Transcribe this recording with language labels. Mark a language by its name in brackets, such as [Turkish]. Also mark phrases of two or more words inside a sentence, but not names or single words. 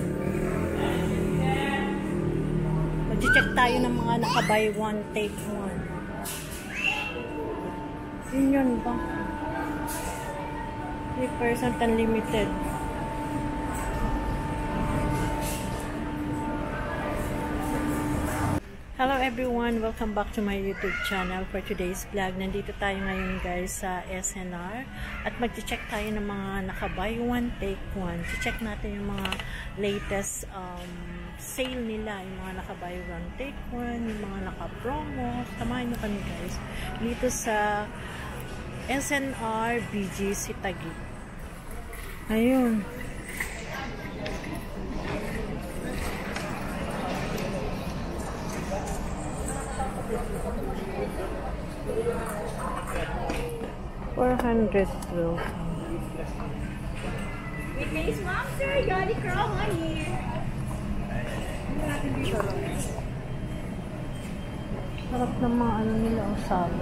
[Filipino] Mag-check tayo ng mga naka- [English] buy one, take one. [Filipino] Yun ba? 3% unlimited. [English] Hello everyone! Welcome back to my YouTube channel for today's vlog. [Filipino] Nandito tayo ngayon guys sa SNR at mag-check tayo ng mga naka- [English] buy one, take one. [Filipino] Check natin yung mga [English] latest sale [Filipino] nila, yung mga naka- [English] buy one, take one, [Filipino] yung mga naka-promo. Samahan nyo kami guys dito sa SNR BGC Taguig. Ayun. $400 though. [English] With face monster, Yoni Crow, honey. [Filipino] Sarap ng mga ano nila, usado.